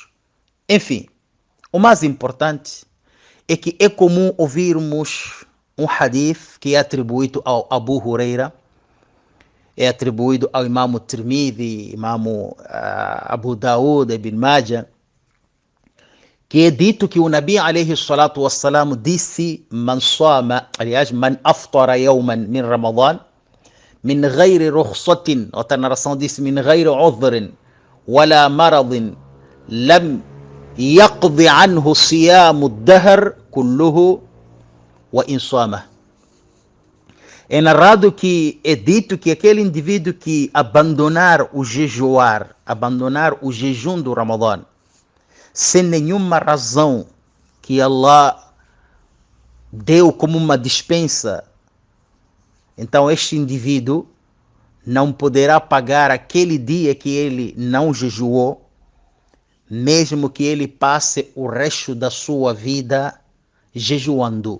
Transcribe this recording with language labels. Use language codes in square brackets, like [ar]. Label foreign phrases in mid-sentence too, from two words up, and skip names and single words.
[pt] Enfim, o mais importante é que é comum ouvirmos um hadith que é atribuído ao Abu Huraira, é atribuído ao Imam Tirmidhi, Imam Abu Daud, Ibn Majah, que é dito que o Nabi [ar] عليه الصلاة والسلام [pt] disse: [ar] من أفطر يوما من رمضان من غير رخصة, [pt] outra narração disse: [ar] من غير عذر ولا مرض لم يقض عنه صيام الدهر كله وإن صام. [pt] É narrado que é dito que aquele indivíduo que abandonar o jejum do Ramadã, sem nenhuma razão que Allah deu como uma dispensa, então este indivíduo não poderá pagar aquele dia que ele não jejuou, mesmo que ele passe o resto da sua vida jejuando.